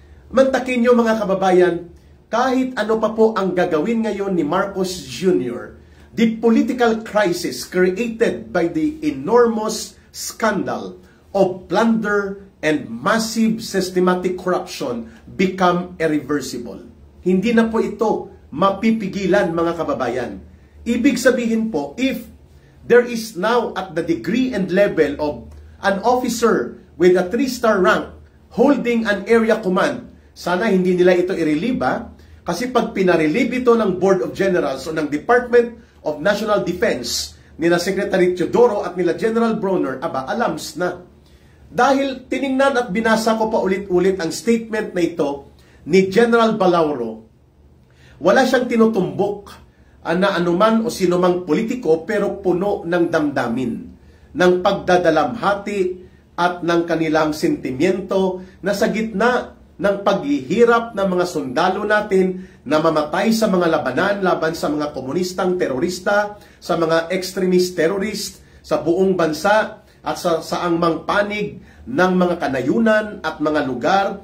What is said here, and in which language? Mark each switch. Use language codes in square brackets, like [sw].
[tl] Mantakin nyo mga kababayan, kahit ano pa po ang gagawin ngayon ni Marcos Jr., [en] the political crisis created by the enormous scandal of plunder and massive systematic corruption become irreversible. [tl] Hindi na po ito mapipigilan mga kababayan. Ibig sabihin po, [en] if there is now at the degree and level of an officer with a 3-star rank holding an area command, [tl] sana hindi nila ito i-relieve, kasi pag pinarelieve ito ng Board of Generals o ng Department of National Defense, nila Secretary Teodoro at nila General Bronner, alams na. Dahil tiningnan at binasa ko pa ulit-ulit ang statement na ito ni General Balauro, wala siyang tinutumbok na anuman o sinumang politiko, pero puno ng damdamin, ng pagdadalamhati at ng kanilang sentimiento na sa gitna ng paghihirap ng mga sundalo natin na mamatay sa mga labanan laban sa mga komunistang terorista, sa mga extremist terrorist sa buong bansa at sa saang mang panig ng mga kanayunan at mga lugar